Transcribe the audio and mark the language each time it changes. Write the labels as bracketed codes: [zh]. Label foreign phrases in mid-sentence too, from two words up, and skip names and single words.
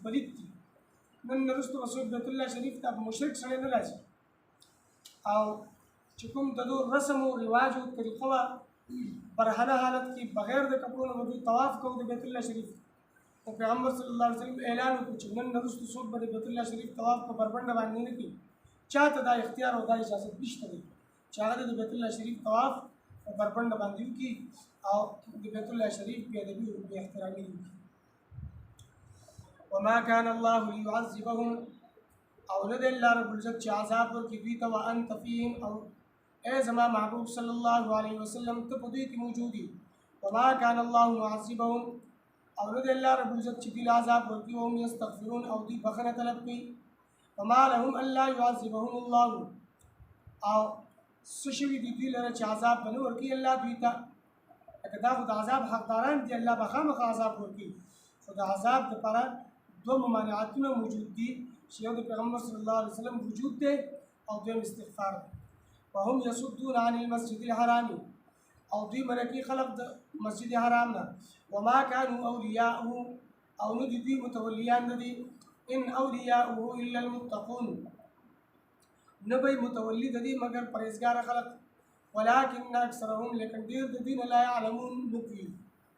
[ps] پلید دي نن وروسته به څوک بیت الله شریف ته مشرک سړی نه راځي او چې کوم د دوی رسم او رواج او طریقه وه پر هر حالت کې بغیر د کپړو نه به دوی طواف کوو د بیت الله شریف او پیغمبر [ar] صلی الله علیه وسلم [ps] اعلان وکړو چې نن وروسته څوک به د بیت الله شریف طواف په بربنډه باندې نه کوي چاته دا اختیار او دا اجازت نشته دی چې هغه د بیت الله شریف طواف په بربنډه باندې وکړي او د بیت الله شریف بې ادبي او بې احترامي وکړي [ar] وما كان الله ليعذبهم [ps] او نه دی الله رب العزت چې عذاب ورکړي دوی ته [ar] وانت فیهم [ps] او اے زما محبوب [ar] صلی الله علیه وسلم [ps] ته په دوی کې موجود یې [ar] وما كان الله معذبهم [ps] او نه دی الله رب العزت چې دوی له عذاب ورکړي [ar] وهم یستغفرون [ps] او دوی بخښنه طلب کوي [ar] وما لهم الا يعذبهم الله [ps] او څه شوي دي دوی لره چې عذاب به نه ورکوي الله دوی ته لکه دا خو د عذاب حقداران دي الله به خامخا عذاب ورکوي خو د عذاب دپاره دوه ممانعتونه موجود دي چې یو د پیغمبر [ar] صلی الله علیه وسلم [ps] وجود دی او دویم استغفار دی [ar] وهم یصدون عن المسجد الحرام [ps] او دوی منع کوي خلق د مسجد حرام نه [ar] وما كانوا اولیاءه [ps] او نه دي دوی متولیان نه دي [ar] ان اولیاءه الا المتقون [ps] نه به متولی د دې مگر پرهیزګار خلق [ar] ولكن اکثرهم [ps] لیکن ډېر د دین [ar] لا يعلمون [ps] نه پوهېږي